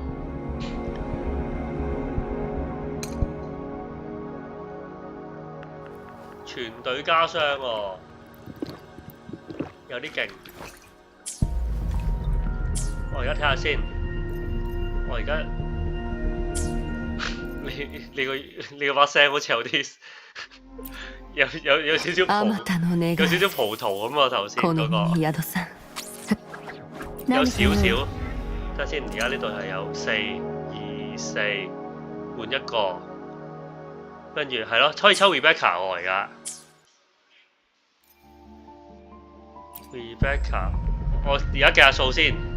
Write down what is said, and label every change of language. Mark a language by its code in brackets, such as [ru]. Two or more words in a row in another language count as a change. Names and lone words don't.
[yue] 全隊加傷喎，有啲勁。我而家睇下先，我而家你個把聲好似有啲有少少 [ja] あまたの願い。 [yue] 有少少葡萄咁啊！頭先好嗰個 [ja] に宿さん。 [yue] 有少少。睇下先，而家呢度係有4、2、4換一個，跟住係咯，可以抽 Rebecca 喎而家。Rebecca， 我而家計下數先。